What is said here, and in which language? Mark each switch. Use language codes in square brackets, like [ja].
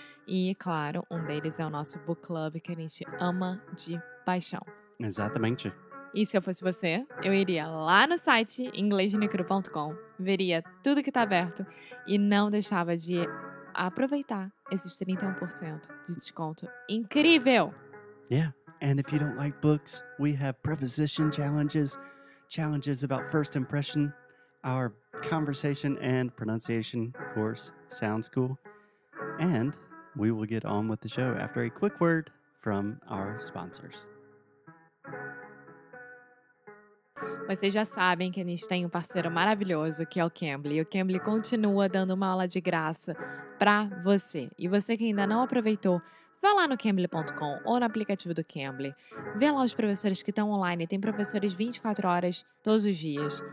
[pt] E, claro, um deles é o nosso book club que a gente ama de paixão. Exatamente. E se eu fosse você, eu iria lá no site inglesnicru.com, veria tudo que está aberto e não deixava de aproveitar esses 31% de desconto incrível! [en] Yeah. And if you don't like books, we have preposition challenges, challenges about first impression, our conversation and pronunciation course, Sound School. And we will get on with the show after a quick word from our sponsors. [pt] Vocês já sabem que a gente tem um parceiro maravilhoso que é o Cambly. E o Cambly continua dando uma aula de graça para você. E você que ainda não aproveitou, vá lá no cambly.com ou no aplicativo do Cambly. Vê lá os professores que estão online. Tem professores 24 horas todos os dias.